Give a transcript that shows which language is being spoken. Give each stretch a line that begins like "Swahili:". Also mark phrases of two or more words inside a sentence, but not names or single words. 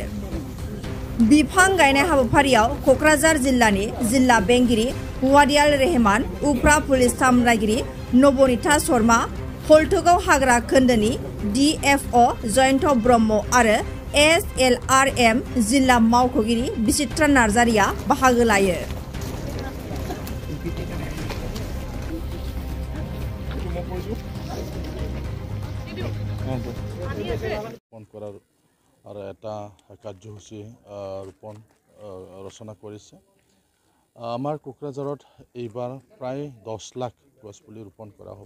Bodo: बिफां गायनाय हाबाफारियाव क'क्राझार जिल्लानि जिल्ला बेंगिरि वादियाल रेहमान, उफ्रा पुलिस सामलायगिरि नबनीता शर्मा, हलथुगाव हाग्रा खोन्दोनि DFO जयन्त ब्रह्म आरो SLRM जिल्ला मावख'गिरि बिचित्रा नार्जारिया बाहागो लायो।
Assamese: আৰু এটা কাৰ্যসূচী ৰূপণ ৰচনা কৰিছে। আমাৰ কোকৰাঝাৰত এইবাৰ প্ৰায় 10 লাখ গছপুলি ৰোপণ কৰা হ'ব।